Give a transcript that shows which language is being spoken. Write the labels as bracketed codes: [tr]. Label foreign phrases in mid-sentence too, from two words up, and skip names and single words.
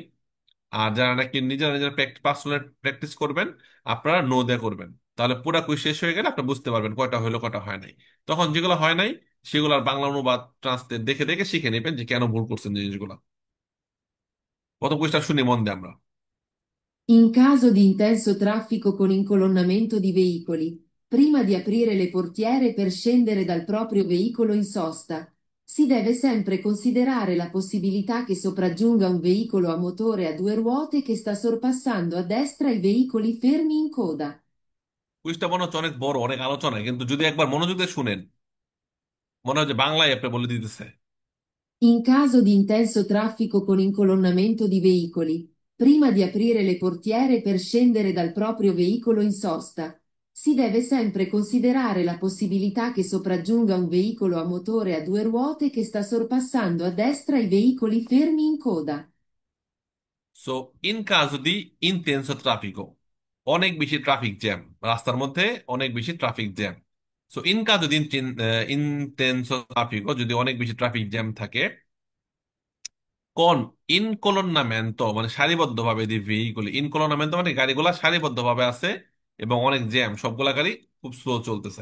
[bn] আর যারা নাকি নিজেরা নিজেরা পার্সোনাল প্র্যাকটিস করবেন, আপনারা নো দিয়ে করবেন, তাহলে পুরা কুইজ শেষ হয়ে গেলে আপনি বুঝতে পারবেন কয়টা হইলো কয়টা হয় নাই। তখন যেগুলো হয় নাই সেগুলো আর বাংলা অনুবাদ ট্রান্সলেট দেখে দেখে শিখে নেবেন যে কেন ভুল করছেন জিনিসগুলো। প্রথম কুইজটা শুনি মন দিয়ে আমরা। [it] In caso di intenso traffico con incolonnamento di veicoli, prima di aprire le portiere per scendere dal proprio veicolo in sosta, si deve sempre considerare la possibilità che sopraggiunga un veicolo a motore a due ruote che sta sorpassando a destra i veicoli fermi in coda. [bn] কুইজটা মনে হচ্ছে অনেক বড়, অনেক আলোচনা, কিন্তু যদি একবার মনোযোগ দিয়ে শুনেন মনে হয় যে বাংলায় আপনি বলে দিতেছে। [it] In caso di intenso traffico con incolonnamento di veicoli, prima di aprire le portiere per scendere dal proprio veicolo in sosta, si deve sempre considerare la possibilità che sopraggiunga un veicolo a motore a due ruote che sta sorpassando a destra i veicoli fermi in coda. [bn] সো [it] in caso [bn] যদি [it] intenso traffico, [bn] অনেক বেশি ট্রাফিক জ্যাম, রাস্তার মধ্যে অনেক বেশি ট্রাফিক জ্যাম। সো [it] in caso [bn] যদি [it] intenso traffico, [bn] যদি অনেক বেশি ট্রাফিক জ্যাম থাকে, কোন ইনকলোনামেন্টো মানে সারিবদ্ধভাবে দি ভেহিকল, ইনকলোনামেন্টো মানে গাড়িগুলা সারিবদ্ধভাবে আছে এবং অনেক জ্যাম, সবগুলা গাড়ি খুব স্লো চলতেছে।